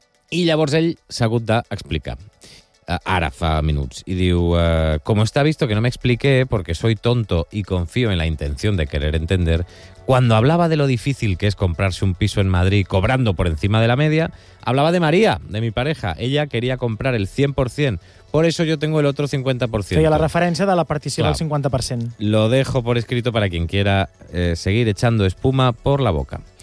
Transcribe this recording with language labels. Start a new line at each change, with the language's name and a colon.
Catalan: I llavors ell s'ha hagut d'explicar. Ara fa minuts. I diu,
Spanish: como está visto que no me expliqué, porque soy tonto y confío en la intención de querer entender, cuando hablaba de lo difícil que es comprarse un piso en Madrid cobrando por encima de la media, hablaba de María, de mi pareja. Ella quería comprar el 100%. Por eso yo tengo el otro 50%.
Catalan: Feia la referència de la participació del 50%.
Spanish: Lo dejo por escrito para quien quiera seguir echando espuma por la boca.